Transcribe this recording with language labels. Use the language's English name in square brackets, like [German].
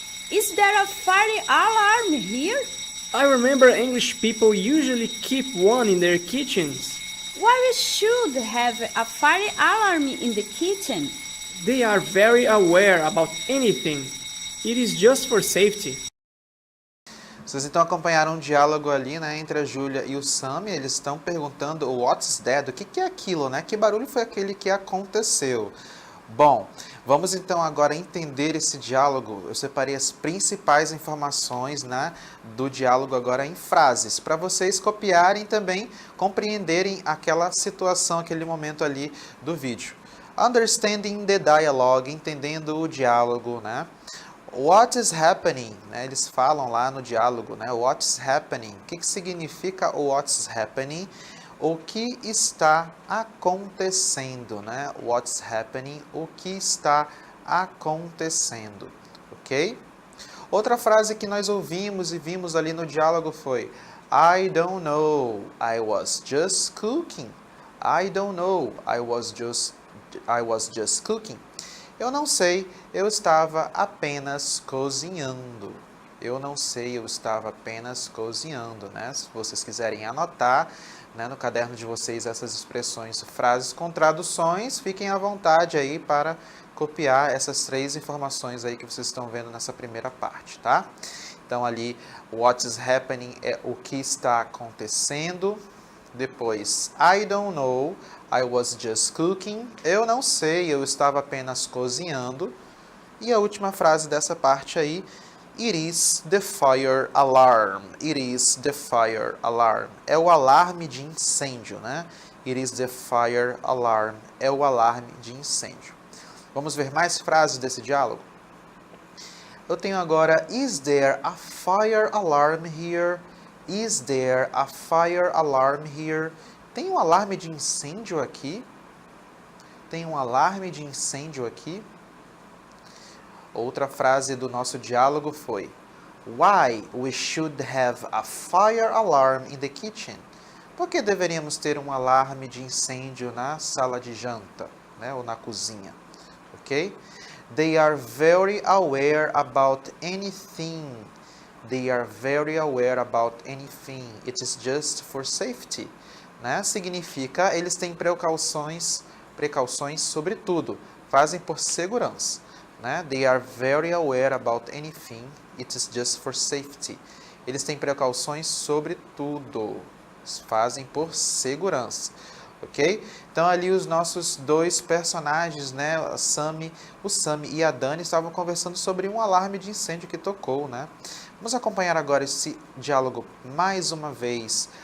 [English] Is there a fire alarm here? I remember English people usually keep one in their kitchens. Why we should have a fire alarm in the kitchen? They are very aware about anything. It is just for safety. [Portuguese] Vocês então acompanharam um diálogo ali, né, entre a Júlia e o Sammy. Eles estão perguntando [English] What's that? [Portuguese] O que é aquilo, né? Que barulho foi aquele que aconteceu? Bom, vamos então agora entender esse diálogo. Eu separei as principais informações, né, do diálogo agora em frases, para vocês copiarem e também compreenderem aquela situação, aquele momento ali do vídeo. [English] Understanding the dialogue, [Portuguese] entendendo o diálogo, né? [English] What is happening? [Portuguese] Né? Eles falam lá no diálogo, né? [English] What's happening? [Portuguese] O que significa o what's happening? O que está acontecendo, né? [English] What's happening? [Portuguese] O que está acontecendo, ok? Outra frase que nós ouvimos e vimos ali no diálogo foi [English] I don't know, I was just cooking. I don't know, I was just cooking. [Portuguese] Eu não sei, eu estava apenas cozinhando. Eu não sei, eu estava apenas cozinhando, né? Se vocês quiserem anotar, né, no caderno de vocês essas expressões, frases com traduções, fiquem à vontade aí para copiar essas três informações aí que vocês estão vendo nessa primeira parte, tá? Então ali, [English] what is happening [Portuguese] é o que está acontecendo. [English] Depois, I don't know, I was just cooking. [Portuguese] Eu não sei, eu estava apenas cozinhando. E a última frase dessa parte aí, [English] it is the fire alarm. It is the fire alarm. [Portuguese] É o alarme de incêndio, né? [English] It is the fire alarm. [Portuguese] É o alarme de incêndio. Vamos ver mais frases desse diálogo? Eu tenho agora, [English] is there a fire alarm here? Is there a fire alarm here? [Portuguese] Tem um alarme de incêndio aqui? Tem um alarme de incêndio aqui? Outra frase do nosso diálogo foi [English] Why we should have a fire alarm in the kitchen? [Portuguese] Por que deveríamos ter um alarme de incêndio na sala de janta, né, ou na cozinha? Ok? [English] They are very aware about anything. They are very aware about anything. It is just for safety. Né? [Portuguese] Significa, eles têm precauções sobre tudo. Fazem por segurança. Né? [English] They are very aware about anything. It is just for safety. [Portuguese] Eles têm precauções sobre tudo. Fazem por segurança. Ok? Então ali os nossos dois personagens, né, o Sammy e a Dani estavam conversando sobre um alarme de incêndio que tocou, né? Vamos acompanhar agora esse diálogo mais uma vez.